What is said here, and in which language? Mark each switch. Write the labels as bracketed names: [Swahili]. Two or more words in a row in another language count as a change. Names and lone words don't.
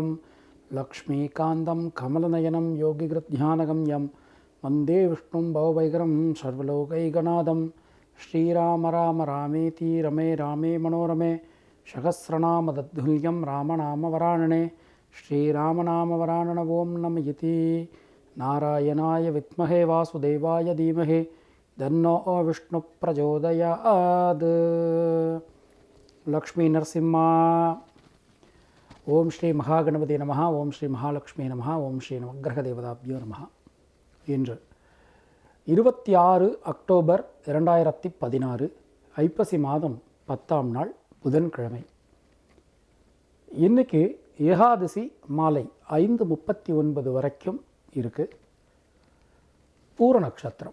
[Sanskrit] लक्ष्मीकान्तं कमलनयनं योगिगृध्यानगम्यं वन्दे विष्णुं भवभयकरं सर्वलोकैकनाथं श्रीराम राम रामेति रमे रामे मनोरमे सहस्रनाम तत्तुल्यं रामनामवरानने श्रीरामनामवरानन ओं नमः इति नारायणाय विद्महे वासुदेवाय धीमहि तन्नो विष्णु प्रचोदयात्। लक्ष्मी नरसिम्हा। ओम श्री महागणपति नमः। ओम श्री महालक्ष्मी नमः। ओम श्री नवग्रह देवताभ्यो नमः। [Tamil] இன்று 26 அக்டோபர் 2016 ஐப்பசி மாதம் 10ஆம் நாள் புதன்கிழமை. இன்னைக்கு ஏகாதசி மாலை 5:39 வரைக்கும் இருக்கு. பூர நட்சத்திரம்.